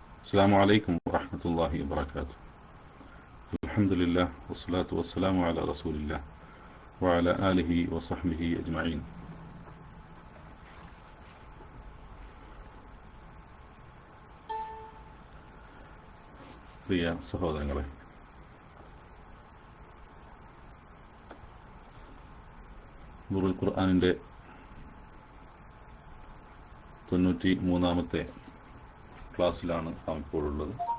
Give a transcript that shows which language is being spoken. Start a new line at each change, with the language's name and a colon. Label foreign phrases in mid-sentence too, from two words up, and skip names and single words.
Arabic: السلام عليكم ورحمة الله وبركاته. الحمد لله والصلاة والسلام على رسول الله وعلى آله وصحبه أجمعين.
Malayalam: പ്രിയ സഹോദരങ്ങളെ, നൂറുൽ ഖുർആനിൻ്റെ 93-ാമത്തെ ക്ലാസ്സിലാണ് നാം ഇപ്പോഴുള്ളത്.